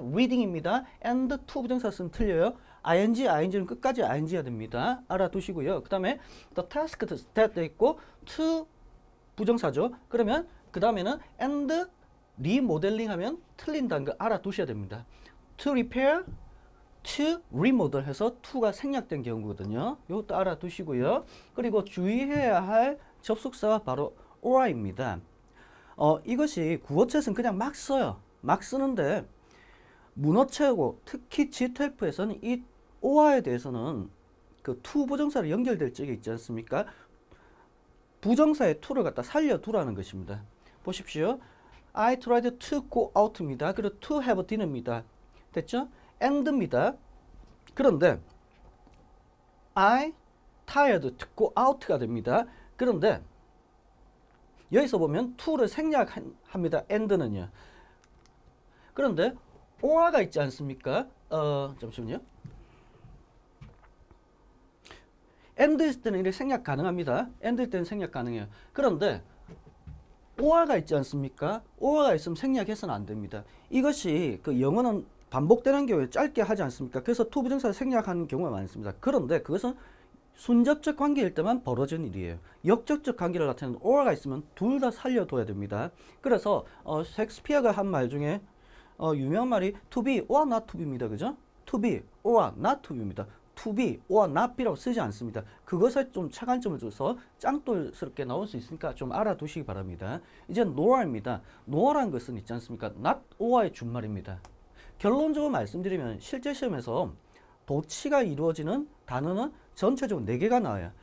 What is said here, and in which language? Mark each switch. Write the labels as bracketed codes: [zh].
[ko] reading입니다. and to 부정사 쓰면 틀려요. ing는 끝까지 ing가 됩니다. 알아두시고요. 그 다음에 [en] the task that [ko] 돼 있고 to 부정사죠. 그러면 그 다음에는 [en] and remodeling [ko] 하면 틀린다는 거 알아두셔야 됩니다. [en] to repair to remodel [ko] 해서 to가 생략된 경우거든요. 이것도 알아두시고요. 그리고 주의해야 할 접속사가 바로 or입니다. 이것이 구어체에서는 그냥 막 써요. 막 쓰는데 문어체고 특히 GTF에서는 이 or에 대해서는 그 to 부정사로 연결될 적이 있지 않습니까? 부정사의 to를 갖다 살려두라는 것입니다. 보십시오. [en] I tried to go out입니다. [ko] 그리고 [en] to have dinner입니다. [ko] 됐죠? and입니다. [en] 그런데 I tired to go out가 됩니다. [ko] 그런데 여기서 보면 to를 생략합니다. and는요. 그런데 or가 있지 않습니까? 잠시만요. and일 때는 이렇게 생략 가능합니다. and일 때는 생략 가능해요. 그런데 or가 있지 않습니까? or가 있으면 생략해서는 안 됩니다. 이것이 영어는 반복되는 경우에 짧게 하지 않습니까? 그래서 to 부정사를 생략하는 경우가 많습니다. 그런데 그것은 순접적 관계일 때만 벌어지는 일이에요. 역접적 관계를 나타내는 or가 있으면 둘 다 살려둬야 됩니다. 그래서 셰익스피어가 한 말 중에 유명한 말이 [en] to be or not to be [ko] 입니다. 그죠? [en] to be or not to be [ko] 입니다. [en] to be or not be [ko] 라고 쓰지 않습니다. 그것에 좀 차관점을 줘서 짱돌스럽게 나올 수 있으니까 좀 알아두시기 바랍니다. 이제 nor입니다. nor라는 것은 있지 않습니까? not or의 준말입니다. 결론적으로 말씀드리면 실제 시험에서 도치가 이루어지는 단어는 전체적으로 4개가 나와요.